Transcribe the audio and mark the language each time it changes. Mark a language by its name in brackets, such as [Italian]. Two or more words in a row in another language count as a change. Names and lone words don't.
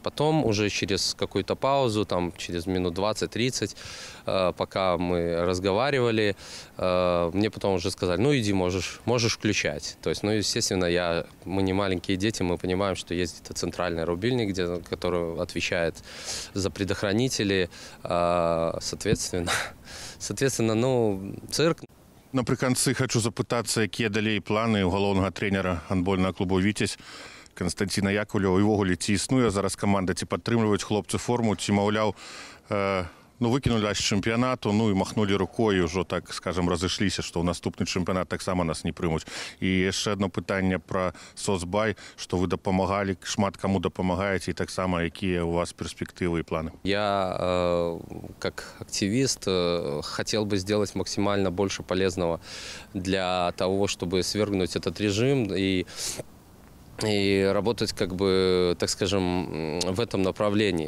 [Russian] Потом уже через какую-то паузу, там через минут 20-30, пока мы разговаривали, мне потом уже сказали, ну иди, можешь включать. То есть, ну, естественно, мы не маленькие дети, мы понимаем, что есть где-то центральный рубильник, который отвечает за предохранители. Соответственно, ну, цирк. [Belarusian] Напрыканцы хочу запытацца, якія далей планы ў галоўнага трэнера гандбольнага клубу «Віцязь» Канстанціна Якулева, і ўвогуле ці існуе зараз каманда, ці падтрымліваюць хлопцы форму, ці, маўляў, ну, [Russian] выкинули аж чемпионату, ну и махнули рукой, уже, так скажем, разышліся, что [Belarusian] ў наступны чэмпіянат таксама нас не прымуць. І яшчэ одно пытанне про соцбай, что вы дапамагалі, шмат кому дапамагаеце, і таксама якія у вас [Russian] перспективы и планы? Я, как активист, хотел бы сделать максимально больше полезного для того, чтобы свергнуть этот режим и работать, как бы, так скажем, в этом направлении.